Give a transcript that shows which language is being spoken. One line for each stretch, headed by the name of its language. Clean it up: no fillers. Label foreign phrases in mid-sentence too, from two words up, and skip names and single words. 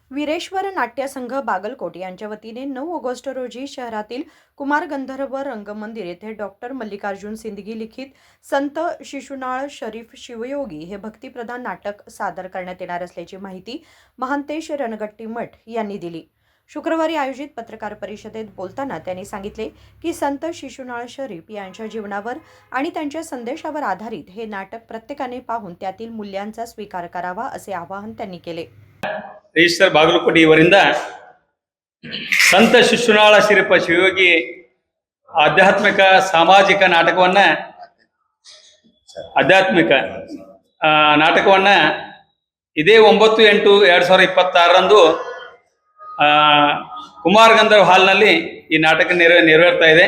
Marathi: वीरेश्वर नाट्यसंघ बागलकोट यांच्या वतीने 9 ऑगस्ट रोजी शहरातील कुमार गंधर्व रंगमंदिर येथे डॉक्टर मल्लिकार्जुन सिंदगी लिखित संत शिशुनाळ शरीफ शिवयोगी हे भक्तिप्रधान नाटक सादर करण्यात येणार असल्याची माहिती महंतेश रणगट्टीमठ यांनी दिली। शुक्रवारी आयोजित पत्रकार परिषदेत बोलताना त्यांनी सांगितले की संत शिशुनाळ शरीफ यांच्या जीवनावर आणि त्यांच्या संदेशावर आधारित हे नाटक प्रत्येकाने पाहून त्यातील मूल्यांचा स्वीकार करावा असे आवाहन त्यांनी केले।
Kannada: ರಿಜಿಸ್ಟರ್ ಬಾಗಲಕೋಟೆ ಇವರಿಂದ ಸಂತ ಶಿಶುನಾಳ ಶಿರಪ್ಪ ಶಿವಯೋಗಿ ಆಧ್ಯಾತ್ಮಿಕ ಸಾಮಾಜಿಕ ನಾಟಕವನ್ನ ಇದೇ 9/8/2026ರಂದು ಕುಮಾರ್ ಗಂಧರ್ವ ಹಾಲ್ನಲ್ಲಿ ಈ ನಾಟಕ ನೆರವೇರ್ತಾ ಇದೆ।